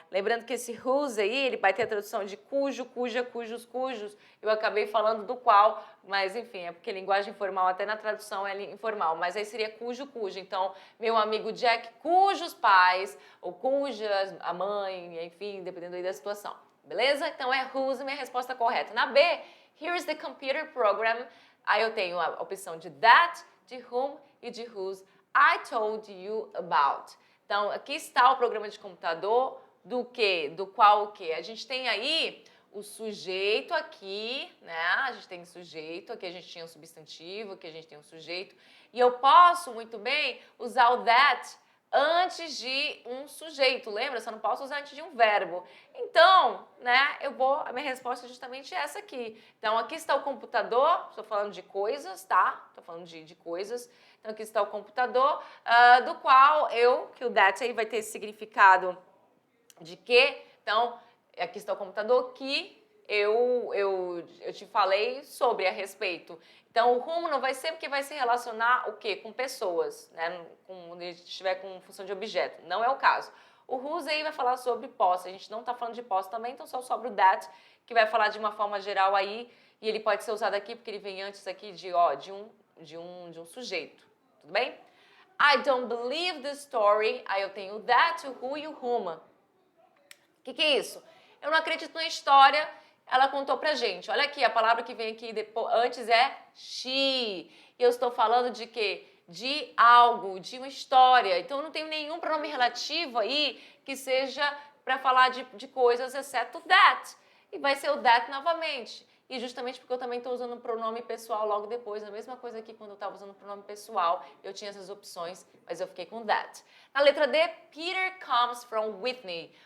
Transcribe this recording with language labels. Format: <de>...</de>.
<pt>Lembrando que esse whose aí, ele vai ter a tradução de cujo, cuja, cujos, cujos. Eu acabei falando do qual, mas enfim, é porque linguagem informal, até na tradução é informal, mas aí seria cujo, cujo. Então, meu amigo Jack, cujos pais, ou cujas, a mãe, enfim, dependendo aí da situação. Beleza? Então é whose, minha resposta correta. Na B,</pt> <en>here's the computer program.</en> <pt>Aí eu tenho a opção de that, de whom e de whose</pt> <en>I told you about.</en> <pt>Então, aqui está o programa de computador do quê? Do qual o quê? A gente tem aí o sujeito aqui, né? A gente tem o sujeito, aqui a gente tinha um substantivo, aqui a gente tem um sujeito. E eu posso, muito bem, usar o that antes de um sujeito, lembra? Só não posso usar antes de um verbo. Então, né, a minha resposta é justamente essa aqui. Então, aqui está o computador, estou falando de coisas, tá? Estou falando de coisas. Então, aqui está o computador, do qual que o that aí vai ter esse significado de quê? Então, aqui está o computador que eu te falei sobre a respeito. Então, o whom não vai ser porque vai se relacionar o quê? Com pessoas, né? Quando a gente estiver com função de objeto. Não é o caso. O whose aí vai falar sobre posse. A gente não está falando de posse também, então só sobra o that, que vai falar de uma forma geral aí, e ele pode ser usado aqui porque ele vem antes aqui de um sujeito. Tudo bem?</pt> <en>I don't believe the story.</en> <pt>Aí eu tenho o that, o who e o whom. O que é isso? Eu não acredito na história, ela contou pra gente. Olha aqui, a palavra que vem aqui depois, antes é she. E eu estou falando de quê? de algo, de uma história. Então, eu não tenho nenhum pronome relativo aí que seja para falar de coisas, exceto that. E vai ser o that novamente. E justamente porque eu também estou usando o pronome pessoal logo depois. A mesma coisa aqui quando eu estava usando o pronome pessoal, eu tinha essas opções, mas eu fiquei com that.</pt> <en>Na letra D, Peter comes from Whitney.</en>